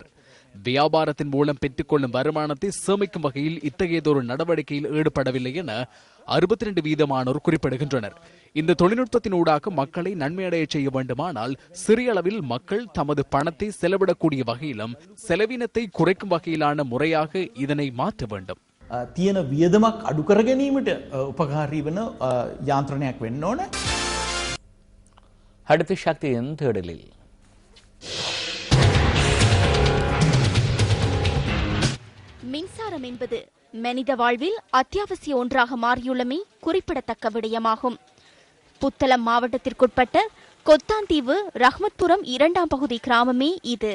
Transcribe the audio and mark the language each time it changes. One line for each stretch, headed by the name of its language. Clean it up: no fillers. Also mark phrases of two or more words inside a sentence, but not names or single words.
Tamil: வியாபாரத்தின் மூலம் பெற்றுக்கொள்ளும் வருமானத்தை சேமிக்கும் வகையில் இத்தகையதொரு நடவடிக்கையில் ஈடுபடவில்லை என 62% குறிப்பிடுகின்றனர். இந்த தொழில்நுட்பத்தின் ஊடாக மக்களை நன்மையடைய செய்ய வேண்டுமானால் சிறிய அளவில் மக்கள் தமது பணத்தை செலவிடக்கூடிய வகையிலும் செலவினத்தை குறைக்கும் வகையிலான முறையாக இதனை மாற்ற வேண்டும்.
Sinhala: තියෙන වියදමක් අඩු කර ගැනීමට උපකාරී වන යාන්ත්‍රණයක් වෙන්න ඕන.
Tamil: அடுத்த சக்தியின் தேடலில் மின்சாரம் என்பது மனித வாழ்வில் அத்தியாவசிய ஒன்றாக மாறியுள்ளமை குறிப்பிடத்தக்க விடயமாகும். புத்தளம் மாவட்டத்திற்குட்பட்ட கொத்தாந்தீவு ரஹ்மத்புரம் 2ஆம் பகுதி கிராமமே இது.